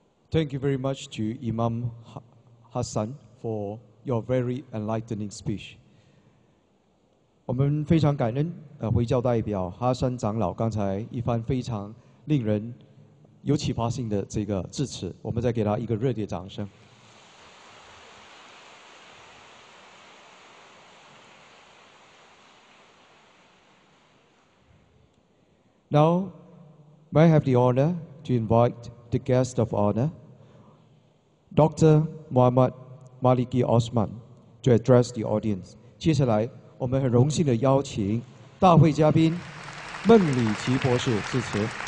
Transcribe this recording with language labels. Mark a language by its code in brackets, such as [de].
[en] Thank you very much to Imam Hassan for your very enlightening speech. [zh] 我们非常感恩回教代表哈山长老刚才一番非常令人有启发性的这个致辞，我们再给他一个热烈掌声。 [en] Now, may I have the honor to invite the guest of honor, Dr. Muhammad Maliki Osman, to address the audience. [zh] 接下来，我们很荣幸的邀请大会嘉宾孟里奇博士致辞。